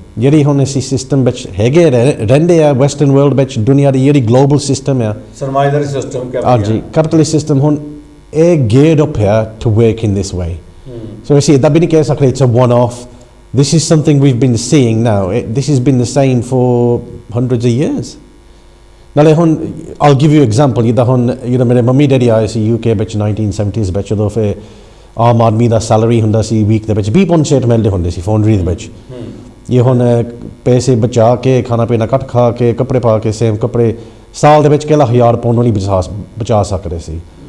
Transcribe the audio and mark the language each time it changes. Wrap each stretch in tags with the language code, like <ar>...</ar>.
<pa>ਜਿਹੜੀ ਹੁਣ ਅਸੀਂ ਸਿਸਟਮ ਵਿੱਚ ਹੈਗੇ ਰਹਿੰਦੇ ਆ ਵੈਸਟਰਨ ਵਰਲਡ ਵਿੱਚ, ਦੁਨੀਆ ਦੀ ਜਿਹੜੀ ਗਲੋਬਲ ਸਿਸਟਮ ਆ, ਸਰਮਾਏਦਾਰੀ ਸਿਸਟਮ,</pa> <en>ਹਾਂਜੀ capitalist system,</en> <pa>ਹੁਣ ਇਹ</pa> <en>Geared up ਹੈ to work in this way.</en> <pa>ਸੋ ਅਸੀਂ ਇੱਦਾਂ ਵੀ ਨਹੀਂ ਕਹਿ ਸਕਦੇ</pa> <en>It's a one off, this is something we've been seeing now. This has been the same for hundreds of years.</en> <pa>ਨਾਲੇ ਹੁਣ</pa> <en>I'll give you example,</en> <pa>ਜਿੱਦਾਂ ਹੁਣ ਮੇਰੇ ਮੰਮੀ ਡੈਡੀ ਆਏ ਸੀ UK ਵਿੱਚ 1970s ਵਿੱਚ, ਉਦੋਂ ਫਿਰ ਆਮ ਆਦਮੀ ਦਾ ਸੈਲਰੀ ਹੁੰਦਾ ਸੀ ਵੀਕ ਦੇ ਵਿੱਚ 20 ਪੌਂਡ ਸੇਟ ਮਿਲਦੇ ਹੁੰਦੇ ਸੀ ਫੌਂਡਰੀ ਦੇ ਵਿੱਚ। ਇਹ ਹੁਣ ਪੈਸੇ ਬਚਾ ਕੇ, ਖਾਣਾ ਪੀਣਾ ਘੱਟ ਖਾ ਕੇ, ਕੱਪੜੇ ਪਾ ਕੇ, ਸੇਮ ਕੱਪੜੇ, ਸਾਲ ਦੇ ਵਿੱਚ ਕਿਹੜਾ 1000 ਪੌਂਡ ਨਹੀਂ ਬਚਾ ਸਕਦੇ ਸੀ।</pa>